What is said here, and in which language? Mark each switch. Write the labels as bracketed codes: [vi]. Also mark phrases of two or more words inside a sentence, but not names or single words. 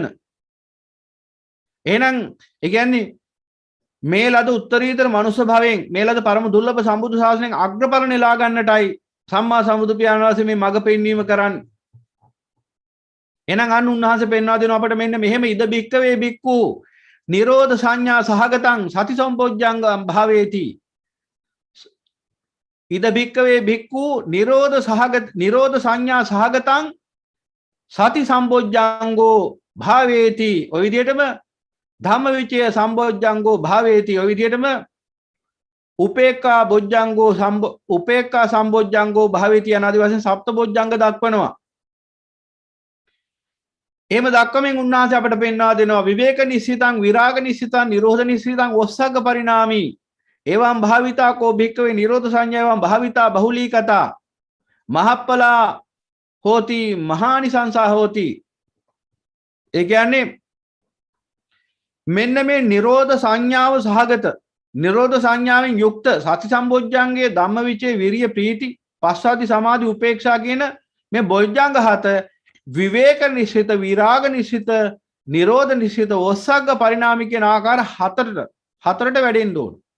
[si] එහෙනම් ඒ කියන්නේ මේ ලද උත්තරීතර මනුෂ්‍ය භවයෙන් මේ ලද පරම දුර්ලභ සම්බුදු ශාසනයෙන් අග්‍රඵල නෙලා ගන්නටයි සම්මා සම්බුදු පියාණන් වහන්සේ මේ මඟ පෙන්වීම කරන්නේ. එහෙනම් අන්න උන්වහන්සේ පෙන්වා දෙනවා අපට මෙන්න මෙහෙම [pi] ඉද බික්කවේ බික්කු නිරෝධ සංඥා සහගතං සති සම්පොජ්ජංගම් භාවේති. ඉද බික්කවේ බික්කු නිරෝධ සංඥා සහගතං සති සම්බොජ්ජංගෝ භාවේති ඔය විදිහටම ධම්මවිචය සම්බොජ්ජංගෝ භාවේති ඔය විදිහටම උපේක්ඛා සම්බොජ්ජංගෝ භාවේති [si] අනාදි වශයෙන් සප්ත බොජ්ජංග දක්වනවා. එහෙම දක්වමින් උන්වහන්සේ අපට පෙන්වා දෙනවා [pi] විවේක නිස්සිතං විරාග නිස්සිතං නිරෝධ නිස්සිතං ඔස්සග්ග පරිණාමී එවං භාවිතා කෝ භික්ඛවේ නිරෝධ සංඥා එවං භාවිතා බහුලීකතා මහප්පලා හෝති මහානිසංසා හෝති. [si] ඒ කියන්නේ මෙන්න මේ නිරෝධ සංඥාව සහගත නිරෝධ සංඥාවෙන් යුක්ත සති සම්බොජ්ජංගයේ ධම්මවිචේ විරිය ප්‍රීති පස්සාදි සමාධි උපේක්ෂා කියන මේ බොජ්ජංග හත විවේක නිශ්චිත විරාග නිශ්චිත නිරෝධ නිශ්චිත [pi] ඔස්සග්ග පරිණාමී [si] කියන ආකාර හතරට වැඩෙන්න ඕන.